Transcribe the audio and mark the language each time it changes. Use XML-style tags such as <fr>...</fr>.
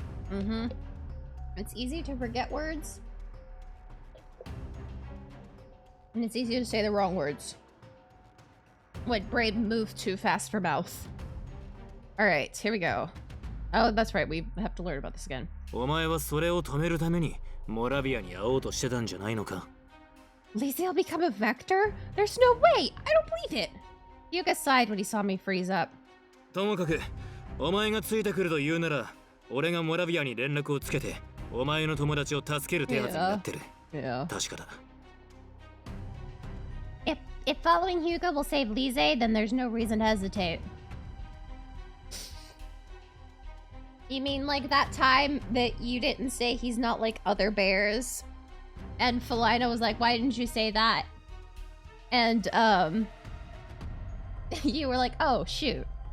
<en>Mm-hmm. It's easy to forget words. And it's easy to say the wrong words. When brain moved too fast for mouth. Alright, here we go. Oh, that's right, we have to learn about this again.</en> <ja>お前はそれを止めるためにモラビアに会おうとしてたんじゃないのか。</ja> <en>Lise will become a vector? There's no way! I don't believe it! Hyuga sighed when he saw me freeze up.</en> <ja>ともかく、お前がついてくると言うなら、俺がモラビアに連絡をつけて、お前の友達を助ける手はずになってる。</ja> <en>Yeah.</en> <ja>確かだ。</ja> <en>If following Hyuga will save Lise, then there's no reason to hesitate. You mean like that time that you didn't say he's not like other bears? And Felina was like, why didn't you say that? And, you were like, oh, shoot.</en>